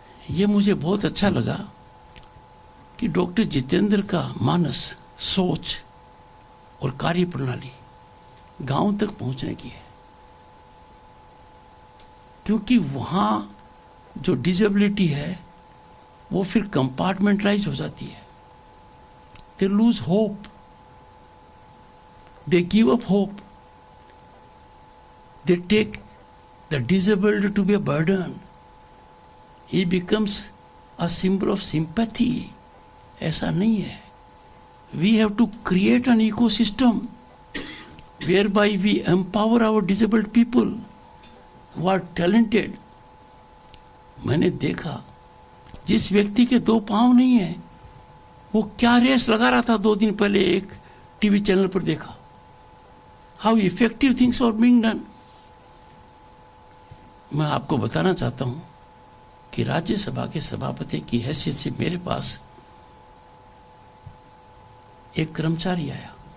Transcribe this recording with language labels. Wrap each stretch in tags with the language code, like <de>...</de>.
<hi>ये मुझे बहुत अच्छा लगा कि डॉक्टर जितेंद्र का मानस, सोच और कार्य प्रणाली गांव तक पहुंचने की है। क्योंकि वहां जो डिसेबिलिटी है वो फिर कंपार्टमेंटलाइज हो जाती है।</hi> <en>They lose hope They give up hope. They take the disabled to be a burden. He becomes a symbol of sympathy.</en> <hi>ऐसा नहीं है.</hi> <en>We have to create an ecosystem whereby we empower our disabled people who are talented.</en> <hi>मैंने देखा जिस व्यक्ति के 2 पांव नहीं है वो क्या रेस लगा रहा था 2 दिन पहले एक टीवी चैनल पर देखा.</hi> <en>How effective things are being done.</en> <hi>मैं आपको बताना चाहता हूं कि राज्यसभा के सभापति की हैसियत से मेरे पास एक कर्मचारी आया.</hi>